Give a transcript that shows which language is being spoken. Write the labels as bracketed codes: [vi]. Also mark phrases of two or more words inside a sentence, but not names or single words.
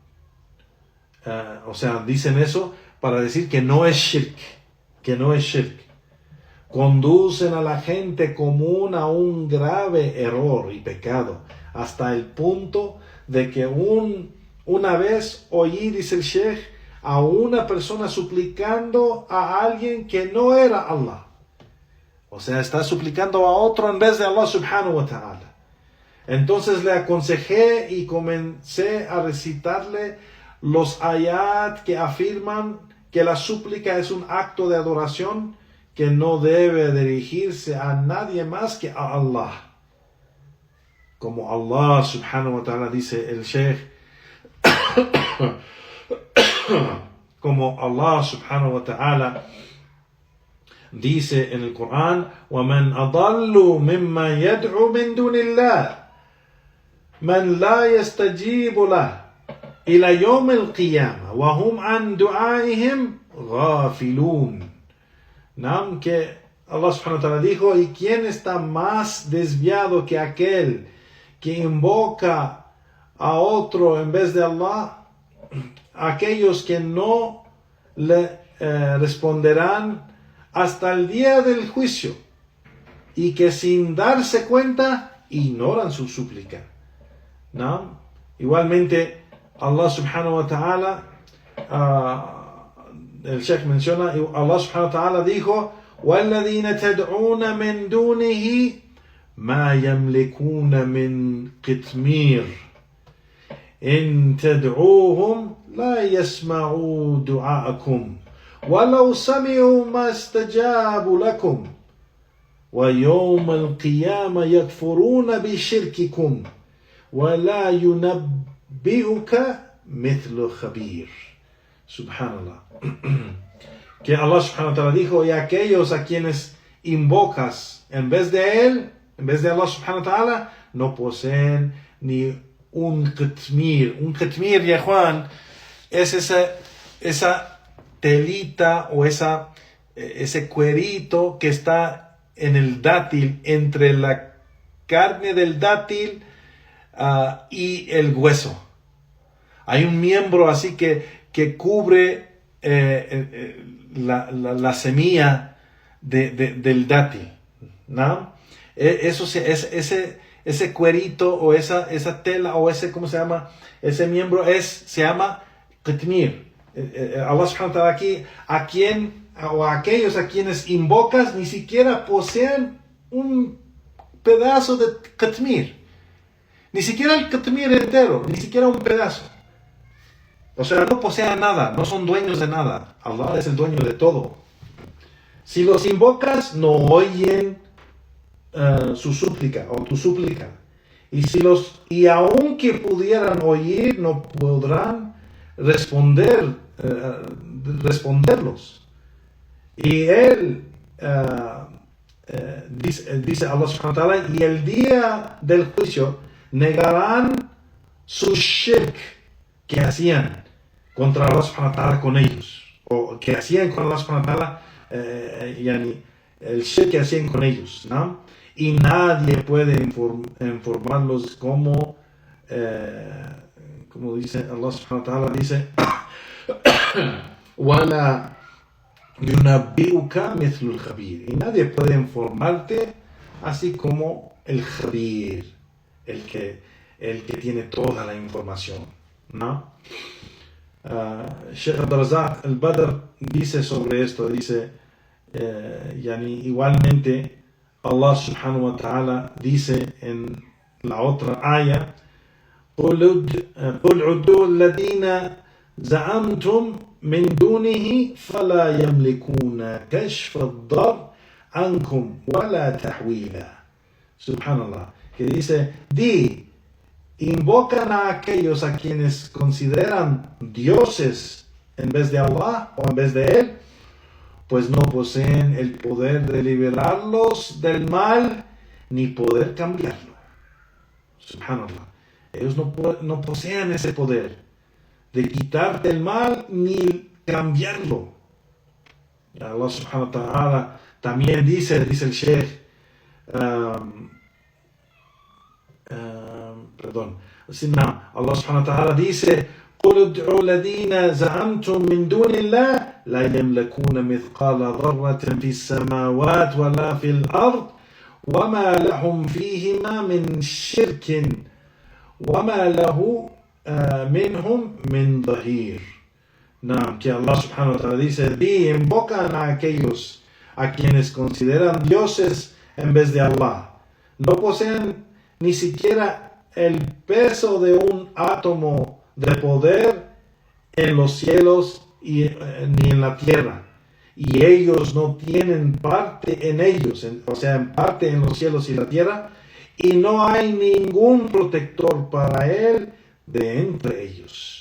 [es] O sea, dicen eso para decir que no es shirk, Conducen a la gente común a un grave error y pecado, hasta el punto de que una vez oí, dice el Sheikh, a una persona suplicando a alguien que no era Allah. O sea, está suplicando a otro en vez de Allah [ar] سبحانه وتعالى. [es] Entonces le aconsejé y comencé a recitarle los ayat que afirman que la súplica es un acto de adoración que no debe dirigirse a nadie más que a Allah. Como Allah [ar] سبحانه وتعالى, [es] dice el Sheikh, como Allah [ar] سبحانه وتعالى [es] dice en el Corán, [ar] وَمَنْ أَضَلُّ مِمَّنْ يَدْعُ مِنْ دُونِ اللَّهِ مَنْ لَا يَسْتَجِيبُ لَهُ إِلَى يَوْمِ الْقِيَامَةِ وَهُمْ عَنْ دُعَائِهِمْ غَافِلُونَ. [es] ¿No? Que Allah [ar] سبحانه وتعالى [es] dijo, ¿y quién está más desviado que aquel que invoca a otro en vez de Allah? Aquellos que no le responderán hasta el día del juicio y que sin darse cuenta ignoran su súplica, ¿no? Igualmente Allah [ar] سبحانه وتعالى, [es] el Sheikh menciona, Allah [ar] سبحانه وتعالى [es] dijo, [ar] وَالَّذِينَ تَدْعُونَ مِن دُونِهِ مَا يَمْلِكُونَ مِن قِطْمِيرٍ إِن تَدْعُوهُمْ لَا يَسْمَعُوا دُعَاءَكُمْ وَلَوْ سَمِعُوا مَا اسْتَجَابُوا لَكُمْ وَيَوْمَ الْقِيَامَةِ يَكْفُرُونَ بِشِرْكِكُمْ وَلَا يُنَبِّئُكَ مِثْلُ خَبِيرٍ. [es] Subhanallah. Que Allah [ar] سبحانه وتعالى [es] dijo, y aquellos a quienes invocas en vez de Él, en vez de Allah [ar] سبحانه وتعالى, [es] no poseen ni un qitmir. Un qitmir, ya Juan, es esa telita o ese cuerito que está en el dátil, entre la carne del dátil y el hueso. Hay un miembro así que cubre la semilla del dátil, ¿no? Ese cuerito o esa tela o ¿cómo se llama? Ese miembro se llama qitmir. Allah [ar] سبحانه وتعالى [es] aquí, a aquellos a quienes invocas ni siquiera poseen un pedazo de qitmir. Ni siquiera el qitmir entero, ni siquiera un pedazo. O sea, no poseen nada, no son dueños de nada. Allah es el dueño de todo. Si los invocas, no oyen su súplica o tu súplica. Y aunque pudieran oír, no podrán responderlos. Y él dice Allah [ar] سبحانه وتعالى, [es] y el día del juicio negarán su shirk que hacían contra Allah [ar] سبحانه وتعالى [es] con ellos, o que hacían con Allah [ar] سبحانه وتعالى, [es] el shirk que hacían con ellos, ¿no? Y nadie puede informarlos como dice Allah [ar] سبحانه وتعالى, [es] dice [ar] وَلَا يُنَبِّئُكَ مِثْلُ الْخَبِيرِ, [es] y nadie puede informarte así como el Khabir, el que tiene toda la información, ¿no? Sheikh Abdul-Razak al-Badr dice sobre esto, dice igualmente Allah [ar] سبحانه وتعالى [es] dice en la otra aya, [ar] قُلْ عُدُّوا الَّذِينَ زَعَمْتُمْ مِن دُونِهِ فَلَا يَمْلِكُونَ كَشْفَ الضَّرِّ عَنْكُمْ وَلَا تَحْوِيلًا. [es] Subhanallah, que dice, di invocan a aquellos a quienes consideran dioses en vez de Allah o en vez de Él, pues no poseen el poder de liberarlos del mal ni poder cambiarlo. Subhanallah. Ellos no poseen ese poder de quitarte el mal ni cambiarlo. Allah [ar] سبحانه وتعالى [es] también dice el Sheikh, Allah [ar] سبحانه وتعالى [es] dice: [ar] قل ادعوا الذين زعمتم من دون الله لا يملكون مثقال ذرة في السماوات ولا في الأرض وما لهم فيهما من شرك وما له منهم من ظهير. [es] Que Allah [ar] سبحانه وتعالى [es] dice: invocan a aquellos a quienes consideran dioses en vez de Allah. No poseen ni siquiera el peso de un átomo de poder en los cielos ni en la tierra, y ellos no tienen parte en ellos, en parte en los cielos y la tierra, y no hay ningún protector para él de entre ellos.